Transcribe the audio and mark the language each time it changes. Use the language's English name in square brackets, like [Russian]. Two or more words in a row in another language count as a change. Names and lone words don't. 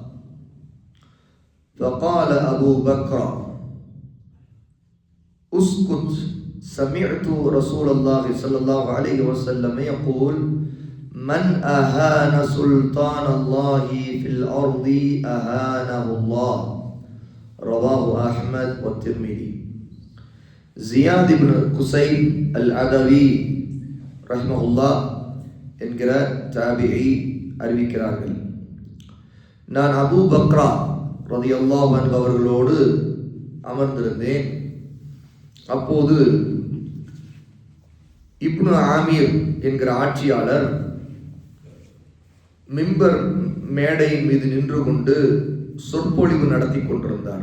[Arabic] فقال أبو بكر: اسكت، سمعت رسول الله صلى الله عليه وسلم يقول: من أهان سلطان الله في الأرض أهانه الله. رواه أحمد والترمذي. زياد بن قسيب العدوي [Tamil] ரஹ்மஹுல்லா என்கிற தாபிஈ அறிவிக்கிறார்கள், நான் அபூ பக்ரா [Arabic] رضي الله عنه [Tamil] அவர்களோடு அமர்ந்திருந்தேன். அப்போது இப்னு ஆமீர் என்கிற ஆட்சியாளர் மிம்பர் மேடையின் மீது நின்று கொண்டு சொற்பொழிவு நடத்தி கொண்டிருந்தார்.